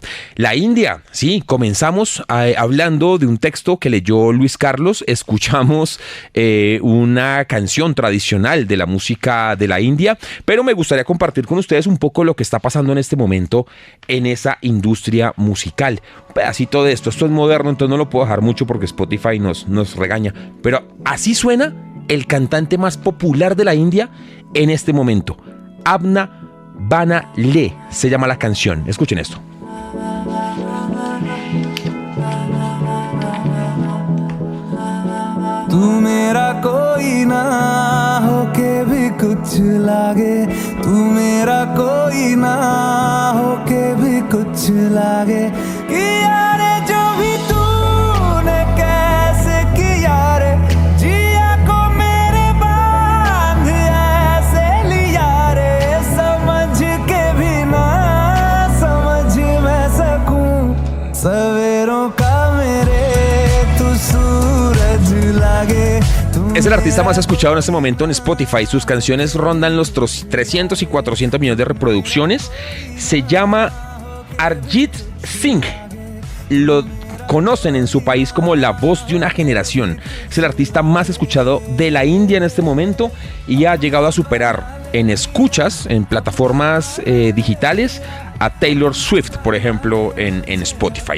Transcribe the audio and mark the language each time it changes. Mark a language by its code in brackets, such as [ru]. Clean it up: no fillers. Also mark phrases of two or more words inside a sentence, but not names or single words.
[es] La India, sí, comenzamos hablando de un texto que leyó Luis Carlos, escuchamos una canción tradicional de la música de la India, pero me gustaría compartir con ustedes un poco lo que está pasando en este momento en esa industria musical. pedacito de esto. Esto es moderno, entonces no lo puedo dejar mucho porque Spotify nos regaña. Pero así suena el cantante más popular de la India en este momento. Abna Bana Le se llama la canción. Escuchen esto. [hi] तू मेरा कोई ना होके भी कुछ लागे तू मेरा कोई ना होके भी कुछ लागे कि यारे जो भी तूने कैसे किया रे जिया को मेरे बांध ऐसे लिया रे समझ के भी ना समझ मैं सकूं सवेरों का मेरे तू सूरज लागे [es] Es el artista más escuchado en este momento en Spotify. Sus canciones rondan los 300 y 400 millones de reproducciones. Se llama Arjit Singh. Lo conocen en su país como la voz de una generación. Es el artista más escuchado de la India en este momento y ha llegado a superar en escuchas, en plataformas digitales, a Taylor Swift, por ejemplo, en Spotify.